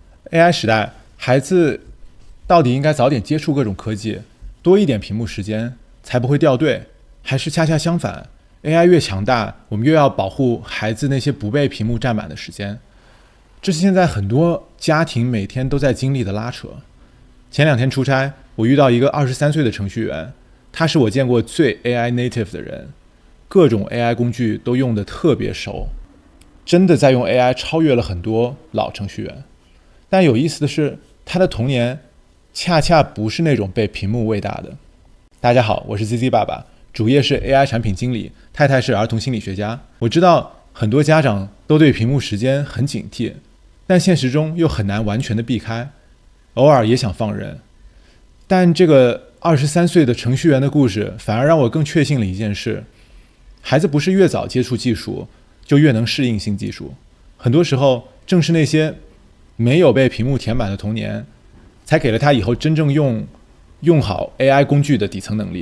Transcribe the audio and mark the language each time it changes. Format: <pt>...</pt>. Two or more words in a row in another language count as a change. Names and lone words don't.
<zh>AI 時代，孩子到底應該早點接觸各種科技，多一點屏幕時間，才不會掉隊？還是恰恰相反， AI 越強大，我們越要保護孩子那些不被屏幕佔滿的時間？這是現在很多家庭每天都在經歷的拉扯。前2天出差，我遇到一個23歲的程序員，他是我見過最</zh> <en>AI native</en> <zh>的人，各種 AI 工具都用得特別熟，真的在用 AI 超越了很多老程序員。但有意思的是，他的童年恰恰不是那种被屏幕餵大的。大家好，我是 ZZ 爸爸，主業是 AI 產品經理，太太是兒童心理學家。我知道很多家長都對屏幕時間很警惕，但現實中又很難完全的避開，偶爾也想放任。但這個23歲的程序員的故事反而讓我更確信了一件事：孩子不是越早接觸技術就越能適應新技術，很多時候正是那些沒有被屏幕填滿的童年，才給了他以後真正用好 AI 工具的底層能力。</zh>